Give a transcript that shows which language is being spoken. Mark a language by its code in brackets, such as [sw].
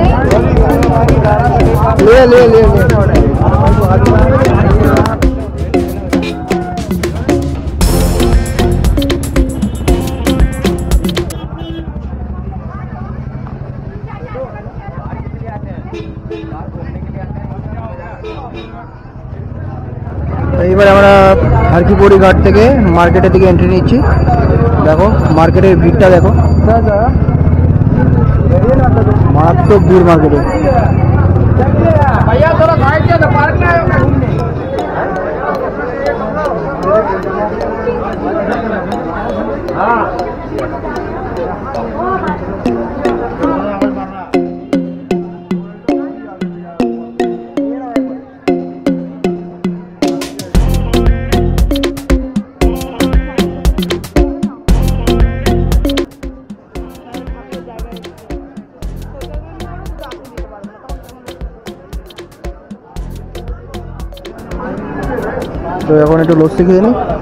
[hi] ले [bn] এবার আমরা হারকিপৌড়ি ঘাট থেকে মার্কেটের দিকে এন্ট্রি নিচ্ছি। দেখো মার্কেটের ভিড়টা দেখো, মারাত্মক ভিড় মার্কেটে। [hi] भैया थोड़ा साइड से पार्क में आए हो घूमने। [bn] हाँ তো এখন একটু লস্যি খেয়ে নিই।